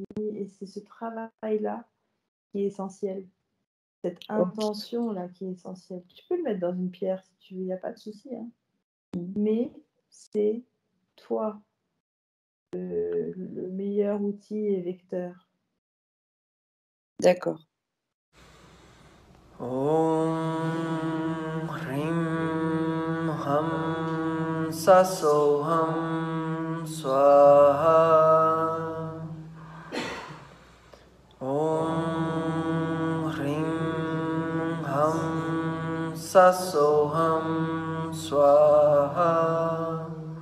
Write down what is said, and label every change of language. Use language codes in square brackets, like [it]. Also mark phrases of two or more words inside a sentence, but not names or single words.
[fr] Et c'est ce travail-là qui est essentiel. Cette intention-là qui est essentielle. Tu peux le mettre dans une pierre si tu veux, il n'y a pas de souci. Hein. Mais c'est toi le meilleur outil et vecteur. d'accord. [sa] ॐ ह्रीं हं ससोहम् स्वाहा. ॐ ह्रीं हं ससोहम् स्वाहा.